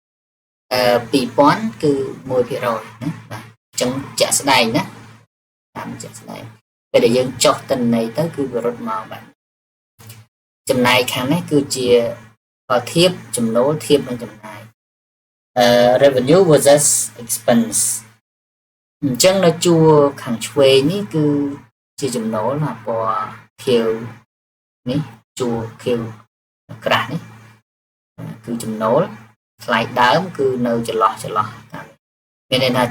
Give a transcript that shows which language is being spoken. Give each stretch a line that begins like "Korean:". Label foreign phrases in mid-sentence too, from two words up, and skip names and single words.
Khmer: 2,000 គឺ 1% ណាបាទអញ្ចឹងជាក់ស្ដែងណាតាមជាក់ស្ដែងពេលដែលយើងចុះទិន្នន័យទៅគឺវារត់មកបាទចំណែកខាងនេះគឺជាធៀបចំណូលធៀបនឹងចំណាយ
English: revenue versus expense
Khmer: អញ្ចឹងនៅជួ រខាងឆ្វេងនេះគឺជាចំណូលណាពណ៌ខៀវនេះជួរខៀវក្រាស់នេះគឺចំណូលថ្លៃដើមគឺនៅចន្លោះតាមមានន័យថា